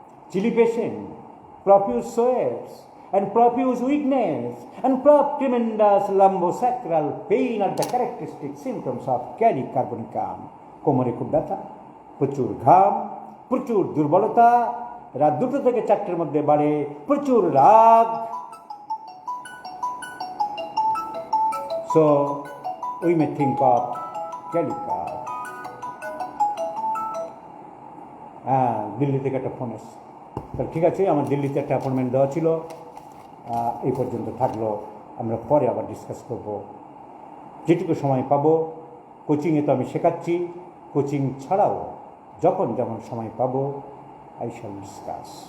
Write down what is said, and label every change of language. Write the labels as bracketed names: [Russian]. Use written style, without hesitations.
[English] Chilly patient, profuse sweats, and profuse weakness, and tremendous lumbosacral pain are the characteristic symptoms of kali carbonicum. [Bangla] কোমরে খুব ব্যথা, প্রচুর ঘাম, প্রচুর দুর্বলতা, রাত 2 থেকে 4টের মধ্যে বাড়ে প্রচুর রাগ। [English] So we may think of ক্যালিকার। [Bangla] Delhi থেকে একটা ফোন এসছে, তাহলে ঠিক আছে, আমার দিল্লিতে একটা অ্যাপয়েন্টমেন্ট দেওয়া ছিল, এই পর্যন্ত থাকলো। আমরা পরে আবার ডিসকাস করব যেটুকু সময় পাবো। কোচিংয়ে তো আমি শেখাচ্ছি, কোচিং ছাড়াও যখন যেমন সময় পাবো [English] I shall discuss.